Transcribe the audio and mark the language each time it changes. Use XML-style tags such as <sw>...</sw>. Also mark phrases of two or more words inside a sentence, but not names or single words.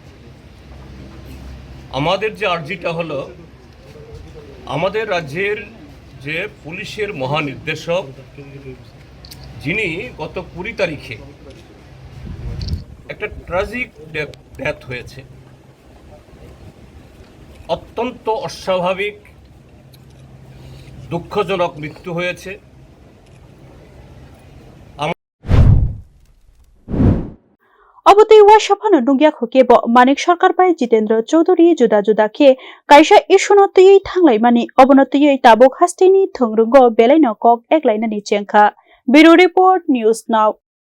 <bn>আমাদের যে আর্জিটা হলো আমাদের রাজ্যের যে পুলিশের মহানির্দেশক যিনি গত 20 তারিখে একটা</bn> <en>tragic death</en> <bn>হয়েছে অত্যন্ত অস্বাভাবিক দুঃখজনক মৃত্যু হয়েছে</bn> <trp>Obotei washapano nungya khokebo Manik Sarkar bai Jitendra Chaudhary juda juda ke kaisa ishuno tuyui thanglai mani obono tuyui tabok hasteni thongrungo belaino kok eklainani chengkha</trp> <en>Bureau Report News Now</en>